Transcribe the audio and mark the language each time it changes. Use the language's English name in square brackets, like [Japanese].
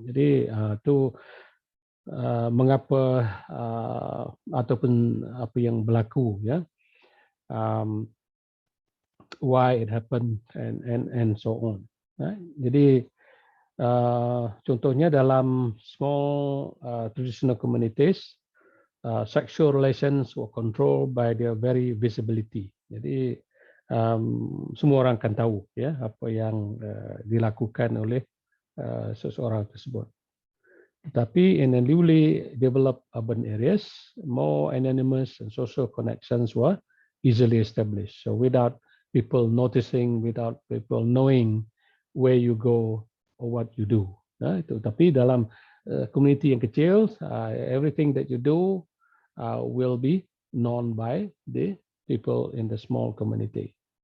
[Malay] Jadi itu mengapa ataupun apa yang berlaku, ya, [English] why it happened and so on. [Malay] Jadi contohnya dalam [English] small traditional communities, sexual relations were controlled by their very visibility. [Malay] Jadi semua orang akan tahu, ya, apa yang dilakukan oleh seseorang tersebut. [English] Tetapi in the newly developed urban areas, more anonymous and social connections were easily established. So without people noticing, without people knowing where you go, what you do. Itu. [Malay] Tapi dalam community yang kecil, [English] everything that you do will be known by the people in the small community.